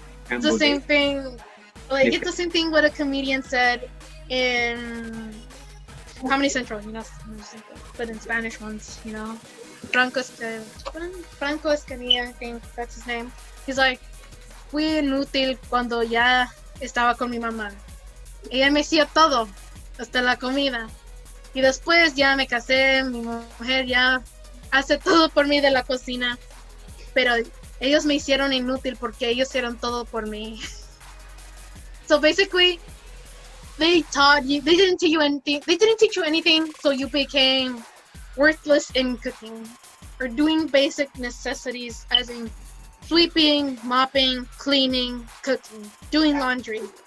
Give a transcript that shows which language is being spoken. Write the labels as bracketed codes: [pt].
[en] It's the same thing. Like, it's the same thing what a comedian said in Comedy Central, you know, but in Spanish ones, you know. Franco Escamilla, I think that's his name. He's like, [es] fui inútil cuando ya estaba con mi mamá. Ella me hacía todo, hasta la comida. Y después ya me casé, mi mujer ya hace todo por mí de la cocina. Pero ellos me hicieron inútil porque ellos hicieron todo por mí. [en] So basically, they didn't teach you anything, so you became worthless in cooking or doing basic necessities, as in sweeping, mopping, cleaning, cooking, doing laundry.